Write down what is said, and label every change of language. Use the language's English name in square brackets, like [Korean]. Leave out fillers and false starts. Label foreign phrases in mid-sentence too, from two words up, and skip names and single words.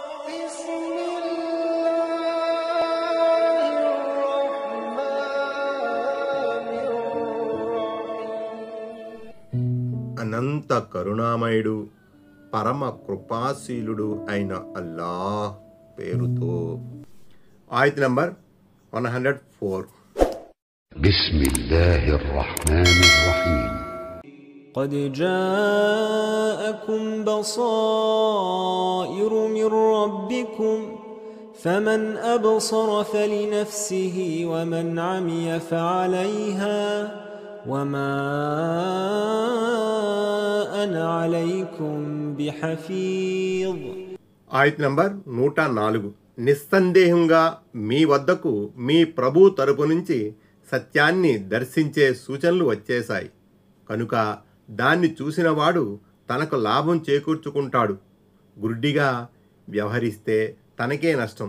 [Telugu] అనంత కరుణామయుడు పరమ కృపాశీలుడు అయిన అల్లాహ్ పేరుతో. ఆయత్ నంబర్ 104. [Arabic] بسم الله الرحمن الرحيم. قد جاءكم بصائر من ربكم فمن أبصر فلنفسه ومن عمي فعليها وما أنا عليكم بحفيظ. [Telugu] ఆయత్ నంబర్ 104. నిస్సందేహంగా మీ వద్దకు మీ ప్రభు తరపు నుంచి సత్యాన్ని దర్శించే సూచనలు వచ్చేశాయి కనుక దాన్ని చూసినవాడు తనకు లాభం చేకూర్చుకుంటాడు. గుడ్డిగా వ్యవహరిస్తే తనకే నష్టం.